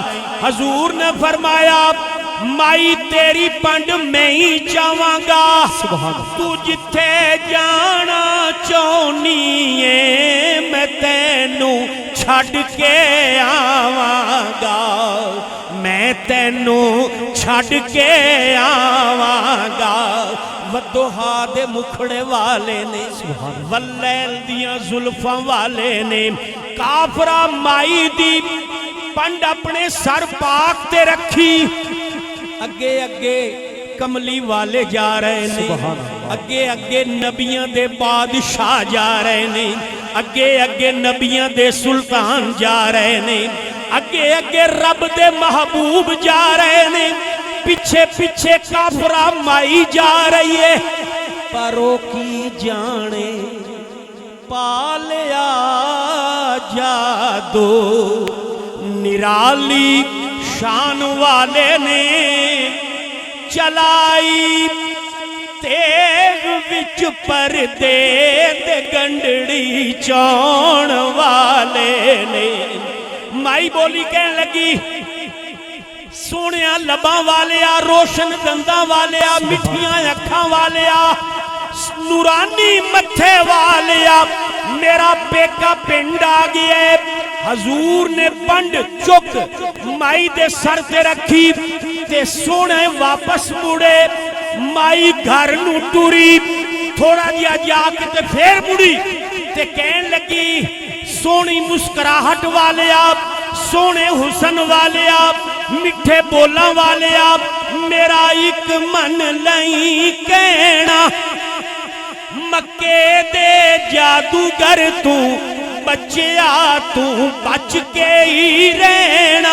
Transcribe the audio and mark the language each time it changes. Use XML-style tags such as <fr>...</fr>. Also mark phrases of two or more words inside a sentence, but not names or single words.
<pa>حضور نے فرمایا مائی تیری پنڈ میں ہی جاواں گا، تو جتھے جانا چونی ہے میں تینوں چھڑ کے آواں گا، میں تینوں چھڑ کے آواں گا۔ ودوہا دے مکھڑے والے نے، واللیل دیاں زلفاں والے نے، کافرہ مائی دی پنڈ اپنے سر پاک تے رکھی، اگے اگے کملی والے جا رہے نے، اگے اگے نبیاں دے بادشاہ جا رہے نے، اگے اگے نبیاں دے سلطان جا رہے نے، اگے اگے رب دے محبوب جا رہے نے، پیچھے پیچھے کافرہ مائی جا رہی ہے، پرو کی جانے پالیا جادو، نرالی شان والے نے چلائی، تیغ وچ پردے تے گنڈڑی چون والے نے۔ مائی بولی کہنے لگی سونیا لباں والیا، روشن دنداں والیا، مٹھیاں اکھاں والیا، نورانی متھے والیا، میرا بیکا پنڈ آ گیا۔ حضور نے پنڈ چک مائی دے سر تے رکھی تے سونے واپس مڑے، مائی گھر نو ٹوری، تھوڑا دیا جا کے تے پھر مڑی تے کہن لگی سونی مسکراہٹ والے آپ، سونے حسن والے آپ، مٹھے بولاں والے آپ، میرا ایک من لئی کہنا، مکے دے جادوگر تو بچیا تو بچ کے ہی رہنا۔</pa>